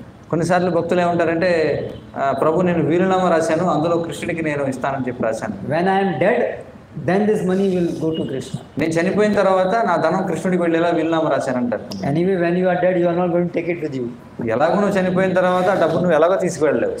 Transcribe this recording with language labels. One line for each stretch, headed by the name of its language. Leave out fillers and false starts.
Telugu: కొన్నిసార్లు భక్తులు ఏమంటారంటే, ప్రభు నేను వీలునామా రాశాను, అందులో కృష్ణుడికి నేను ఇస్తానని చెప్పి రాశాను.
English: When I am dead, then this money will go to Krishna.
Telugu: నేను చనిపోయిన తర్వాత నా ధనం కృష్ణుడికి వెళ్ళేలా వీలునామా రాశానంటారు.
English: Anyway, when you are dead, you are not going to take it with you.
Telugu: ఎలాగో నువ్వు చనిపోయిన తర్వాత ఆ డబ్బు నువ్వు ఎలాగో తీసుకువెళ్ళలేవు.